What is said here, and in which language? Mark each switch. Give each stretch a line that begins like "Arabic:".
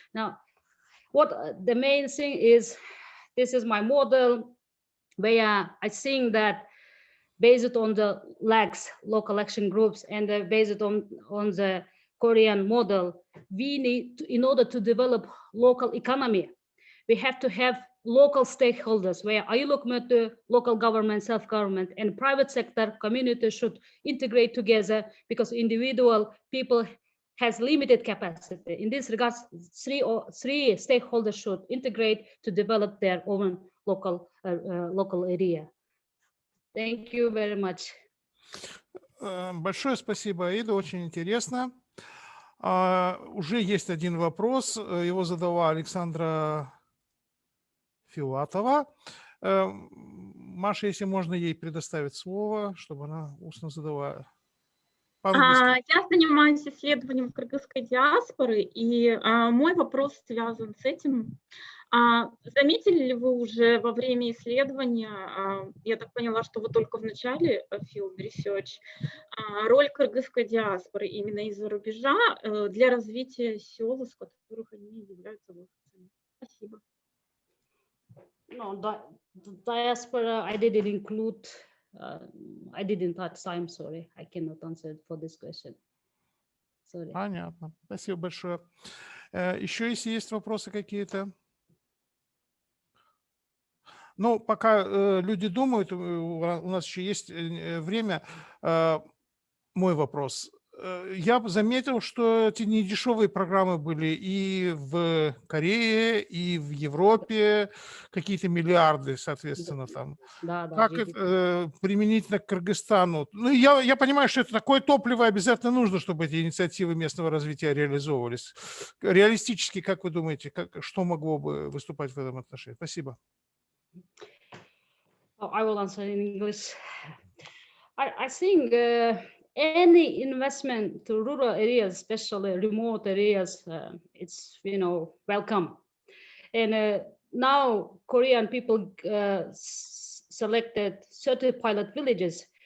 English: Now, what the main thing is, this is my model where I think that based on the LAGs, local action groups, and based on the Korean model, we need to, in order to develop local economy, we have to have local stakeholders where ILOC, local government, self-government, and private sector community should integrate together because individual people has limited capacity. In this regard, three stakeholders should integrate to develop their own local area. Thank you very much.
Russian: Большое спасибо, Аида, очень интересно. Уже есть один вопрос, его задала Александра Филатова. Маша, если можно ей предоставить слово, чтобы она устно задала. Я занимаюсь исследованием кыргызской диаспоры, и мой вопрос связан с этим. Заметили ли вы уже во время исследования, я так поняла, что вы только в начале
English: field research,
Russian: роль кыргызской диаспоры именно из-за рубежа для развития сел, из которых они являются выходцами? Спасибо.
English: No, the diaspora, I didn't include, I didn't touch time, sorry. I cannot answer for this question. Sorry.
Russian: Понятно. Спасибо большое. Еще если есть вопросы какие-то? Ну, пока люди думают, у нас еще есть время. Мой вопрос. Я заметил, что эти недешевые программы были и в Корее, и в Европе, какие-то миллиарды, соответственно, там. Да, как это применительно к Кыргызстану? Ну, я понимаю, что это такое топливо обязательно нужно, чтобы эти инициативы местного развития реализовывались. Реалистически, как вы думаете, что могло бы выступать в этом отношении? Спасибо.
English: I will answer in English. I think any investment to rural areas, especially remote areas, it's welcome. And now Korean people selected 30 pilot villages.